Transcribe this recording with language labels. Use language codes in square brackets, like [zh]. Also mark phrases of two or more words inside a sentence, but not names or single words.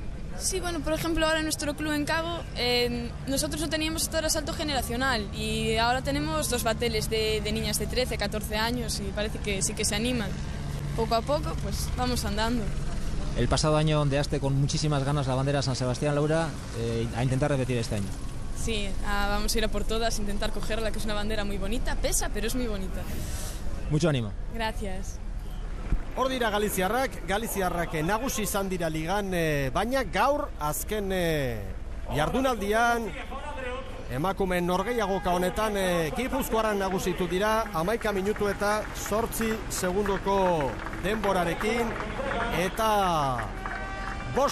[es] Sí, bueno, por ejemplo, ahora en nuestro club en Cabo, nosotros no teníamos esto de salto generacional y ahora tenemos 2 bateles de niñas de 13, 14 años y parece que sí que se animan. Poco a poco, pues vamos andando. El pasado año ondeaste con muchísimas ganas la bandera San Sebastián, Laura, a intentar repetir este año. Sí, vamos a ir a por todas, intentar cogerla, que es una bandera muy bonita, pesa, pero es muy bonita. Mucho ánimo. Gracias. [eu] Hor dira Galiziarrak nagusi izan dira ligan, baina gaur azken jardunaldian emakumeen norgehiagoka honetan Gipuzkoarrak nagusitu dira 11 minutu eta 8 segundoko denborarekin eta 5